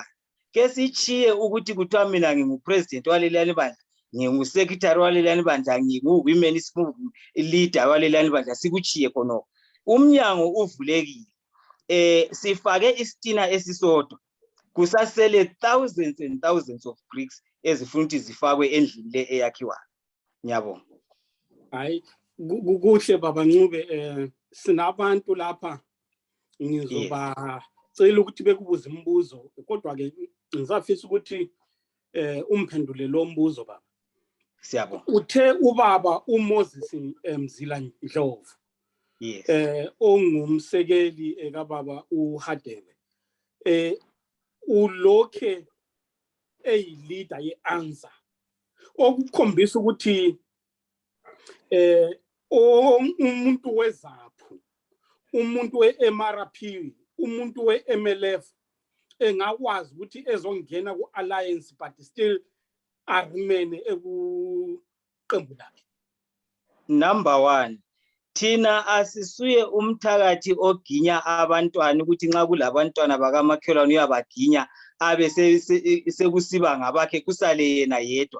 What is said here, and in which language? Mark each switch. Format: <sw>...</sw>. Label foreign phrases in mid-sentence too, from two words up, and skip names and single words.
<nd>Ke sichiye ukuthi kuthiwa mina ngingupresident waleliyani bandla, ngingu-secretary waleliyani bandla, ngingu-women leader waleliyani bandla, sikuchiye khonoko. Umnyango uvulekile. Sifake isitina esisodwa. Kusasele</nd> <en>thousands and thousands of bricks</en> <nd>ezifuna ukuthi zifakwe endlini le eyakhiwayo. Ngiyabonga. Hayi kuhle baba Ncube, sinabantu lapha ngizobacela ukuthi bekubuza imibuzo kodwa ke ngizafisa ukuthi umphendule lo mbuzo baba. Siyabonga. Uthe ubaba uMoses Mzila Ndlovu Yes. ongumsekeli kababa uHadebe ulokhe leader ye-ANSA okukhombisa ukuthi umuntu wezaphu, umuntu we-MRP, umuntu we-MLF engakwazi ukuthi ezongena ku-alliance</nd> <en>but still</en> <nd>aremene ekuqembu lakhe. Number 1, thina asisuye umthakathi oginya abantwana ukuthi nxa kulabantwana bakamakhelwane uyabaginya abe sekusiba ngabakhe kusale yena yedwa.</nd>